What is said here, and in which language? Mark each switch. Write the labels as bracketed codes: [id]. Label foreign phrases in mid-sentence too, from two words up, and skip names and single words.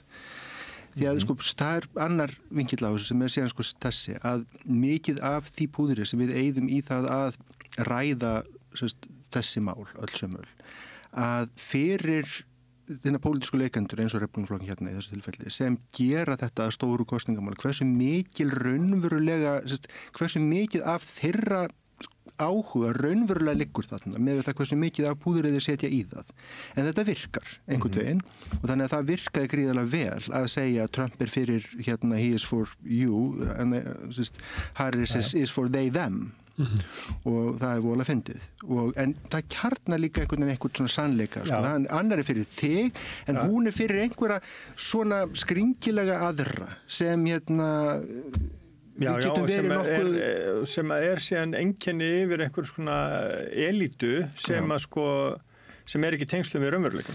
[is] Því að sko, það annar vinkill á þessu sem síðan sko þessi, að mikið af því púðri sem við eyðum í það að ræða þessi mál, öll sömul, að fyrir þennan pólitísku leikendur eins og Repúblikaflokkurinn hérna í þessu tilfelli sem gera þetta að stóru kosningamáli, hversu mikil raunverulega, hversu mikið af þeirra áhuga raunverulega liggur þarna með það hversu mikið af púðrið þeir setja í það. En þetta virkar einhvern veginn og þannig að það virkaði gríðarlega vel að segja að Trump er fyrir hérna [en] he is for you and Harris is for they them. [is] Og það er voðalega fyndið en það kjarnar líka einhvern svona sannleika sko. Annar er fyrir þig en hún er fyrir einhverja svona skringilega aðra sem hérna sem er síðan einkenni yfir einhver svona elítu sem að sko sem er ekki tengslum við raunveruleikann.